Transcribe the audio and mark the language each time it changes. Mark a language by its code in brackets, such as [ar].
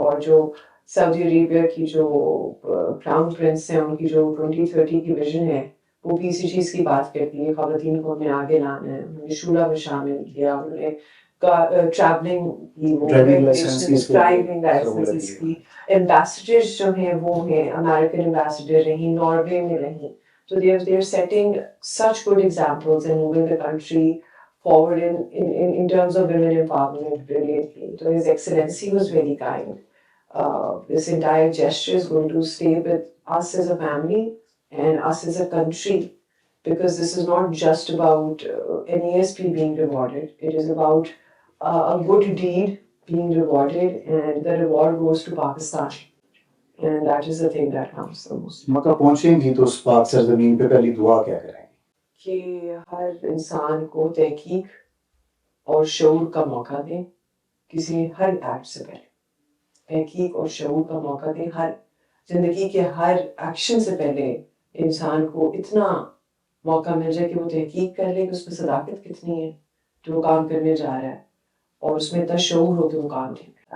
[ur] اور جو سعودی عربیہ کی جو کراؤن پرنس ہیں, ان کی جو 2030 کی ویژن ہے, وہ بھی اسی چیز کی بات کرتی ہے. خواتین کو ہمیں آگے لانا ہے, انہوں نے شورا میں شامل کیا, انہوں نے ٹریولنگ کی, ڈرائیونگ لائسنس کی. ایمبیسڈرز جو ہیں وہ ہیں, امریکن ایمبیسڈر رہیں, ناروے میں رہیں. [en] So they are setting such good examples and moving the country forward in terms of women empowerment brilliantly. So His Excellency was very kind. This entire gesture is going to stay with us as a family and us as a country, because this is not just about an ASP being rewarded. It is about a good deed being rewarded, and the reward goes to Pakistan. And that is the thing that counts the most. [ur] مکہ پہنچیں گی تو اس پاک سرزمین پہ پہلی دعا کیا کریں گی؟ کہ ہر انسان کو تحقیق اور شعور کا موقع دیں. کسی ہر ایکٹ سے پہلے تحقیق اور شعور کا موقع دیں. ہر زندگی کے ہر ایکشن سے پہلے انسان کو اتنا موقع مل جائے کہ وہ تحقیق کر لے کہ اس میں صداقت کتنی ہے جو وہ کام کرنے جا رہا ہے, اور اس میں اتنا شعور ہو کہ وہ کام نہیں